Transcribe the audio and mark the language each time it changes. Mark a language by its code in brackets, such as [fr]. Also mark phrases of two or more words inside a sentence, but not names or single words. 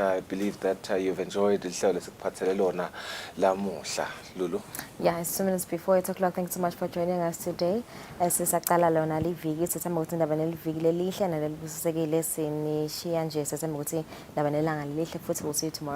[en] I believe that you've enjoyed the show. Lulu. Yeah, it's 2 minutes before 8 o'clock. Thanks so much for joining us today. [nd] Sisaqala lona liviki sithemba ukuthi indaba neliviki lelihle nalelibusisekile sinishiya nje sithemba ukuthi indaba nelanga lelihle futhi [en] we'll see you tomorrow.